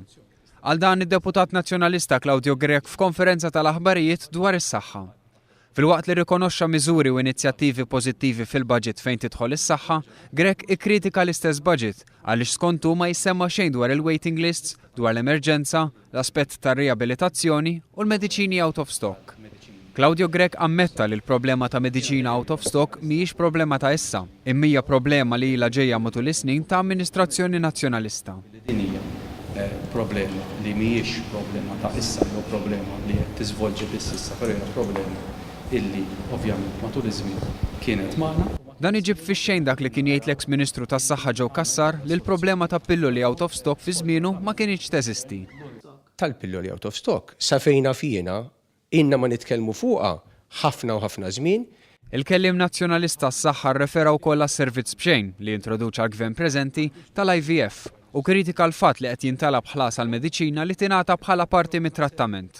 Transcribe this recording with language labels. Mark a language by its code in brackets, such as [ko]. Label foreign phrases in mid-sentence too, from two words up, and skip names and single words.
[mt] Għal dan id-Deputat Nazzjonalista Claudio Grech f'konferenza tal-aħbarijiet dwar is-saħħa. Filwaqt li rikonoxxa miżuri u inizjattivi pożittivi fil-budget fejn tidħol is-saħħa, Grech ikkritika l-istess budget għaliex skontu ma jsemma xejn dwar il- [en] waiting lists, [mt] dwar l-emerġenza, l-aspett tar-riabilitazzjoni u l-mediċini [en] out of stock. [mt] Claudio Grech ammetta li l-problema ta' mediċina [en] out of stock [mt] mhijiex problema ta' issa, imma hija problema li ilha ġejja matul is-snin ta' amministrazzjoni nazzjonalista. Din hija problema li mhijiex problema ta' issa, jew problema li qed tiżvolġi biss issa, però hija problema illi ovvjament matul iż-żmien kienet magħna. Dan iġib fix-xejn dak li kien jgħid l-eks Ministru tas-Saħħa Joe Cassar li l-problema ta' pilloli [en] out of stock [mt] fi żmienu ma kienx teżisti. Tal-pilloli [en] out of stock [mt] sa fejna fina inna ma nitkellmu fuqha ħafna u ħafna żmien. Il-kellim nazzjonalista s-saħħa rrefera wkoll għas-servizz b'xejn li introduċa l-gvern preżenti tal-IVF u kritika l-fatt li qed jintalab ħlas għall-mediċina li tingħata bħala parti mit-trattament.